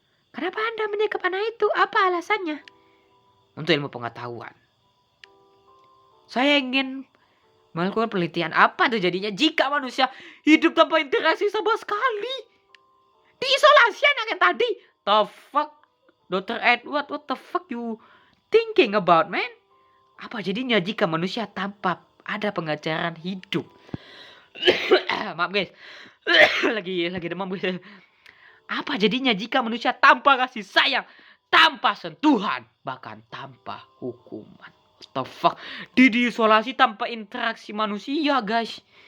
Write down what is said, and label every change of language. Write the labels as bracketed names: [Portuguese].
[Indonesian] Kenapa Anda menyekap anak itu? Apa alasannya? Untuk ilmu pengetahuan. Saya ingin melakukan penelitian apa terjadinya jika manusia hidup tanpa interaksi sama sekali. Diisolasi anak yang tadi. The fuck? Dr. [English] Edward, what the fuck you thinking about, man? [Indonesian] Apa jadinya jika manusia tanpa ada pengajaran hidup? Maaf, guys. lagi demam, guys. Apa jadinya jika manusia tanpa kasih sayang, tanpa sentuhan, bahkan tanpa hukuman? What the fuck? Diisolasi tanpa interaksi manusia, guys.